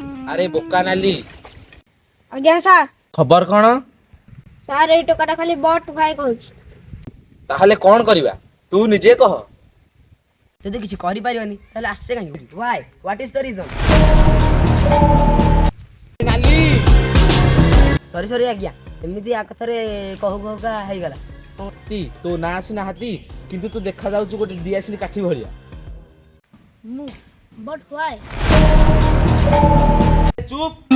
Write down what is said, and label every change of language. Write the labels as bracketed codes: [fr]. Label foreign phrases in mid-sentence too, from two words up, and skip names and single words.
[or] ଆରେ ବୋକା ନାଲି, ଆଜ୍ଞା ସାର୍। ଖବର କ'ଣ? ସାର୍ ଏଇ ଟୋକାଟା ଖାଲି ବଟ୍ ଭାଇ କହୁଛି। ତାହେଲେ କ'ଣ କରିବା ତୁ ନିଜେ କହ। ଯଦି କିଛି କରିପାରିବନି ତାହେଲେ ଆସିছে କାହିଁକି? [en] Why? What is the reason? [or] ନାଲି ସରି ଆଜ୍ଞା, ଏମିତି ଆକଥରେ କହୁ କହୁକା ହେଇଗଲା। ହାତୀ, ତୋ ନାଁ ସିନା ହାତୀ କିନ୍ତୁ ତୁ ଦେଖାଯାଉଛୁ ଗୋଟେ ଡିଆସିଲି କାଠି ଭଳିଆ। [en] ମୁଁ but why? [or] ଚୁପ୍।